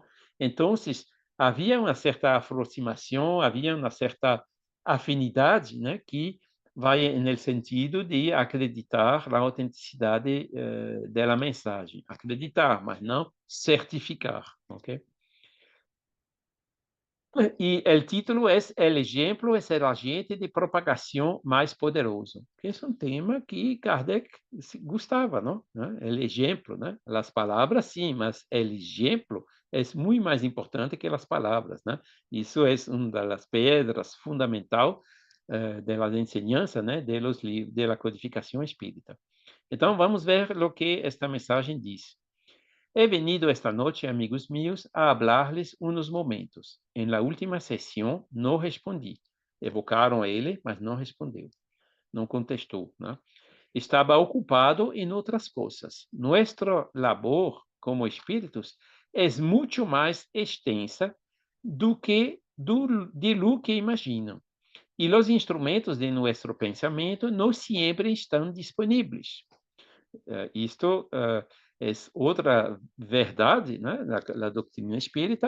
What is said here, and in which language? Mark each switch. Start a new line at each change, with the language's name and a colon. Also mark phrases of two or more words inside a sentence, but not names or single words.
Portuguese: Então, havia uma certa aproximação, havia uma certa afinidade, né, que vai no sentido de acreditar na autenticidade da mensagem. Acreditar, mas não certificar, ok? E o título é
Spanish: El ejemplo es el agente de
Portuguese: propagação mais poderoso, que é um tema que Kardec gostava, não?
Spanish: El ejemplo,
Portuguese: né? As palavras sim, mas
Spanish: el ejemplo
Portuguese: é muito mais importante que as palavras, né? Isso é uma das pedras fundamentais das enseñanças, né? Da codificação espírita. Então, vamos ver o que esta mensagem diz.
Spanish: He venido esta noche, amigos míos, a hablarles unos momentos. En la última sesión no respondí.
Portuguese: Evocaram a ele, mas não respondeu. Não contestou, né? Estava ocupado em outras coisas.
Spanish: Nuestra labor como
Portuguese: espíritos é muito mais extensa do que
Spanish: de lo que
Portuguese: imaginam. E os instrumentos de nosso pensamento não sempre estão disponíveis. Isto é outra verdade, né, da doutrina espírita.